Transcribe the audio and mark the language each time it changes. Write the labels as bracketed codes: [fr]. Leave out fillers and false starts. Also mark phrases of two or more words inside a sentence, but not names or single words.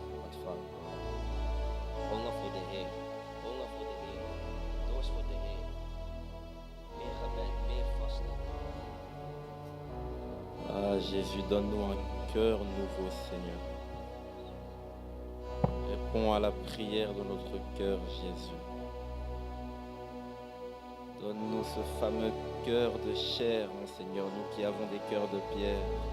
[nl] ontvangen. Honger voor de Heer. Honger voor de Heer. Dorst voor de Heer. Meer gebed, meer vasten. [fr] Ah, Jésus, donne-nous un cœur nouveau, Seigneur. Réponds à la prière de notre cœur, Jésus. Donne-nous ce fameux cœur de chair, mon Seigneur, nous qui avons des cœurs de pierre.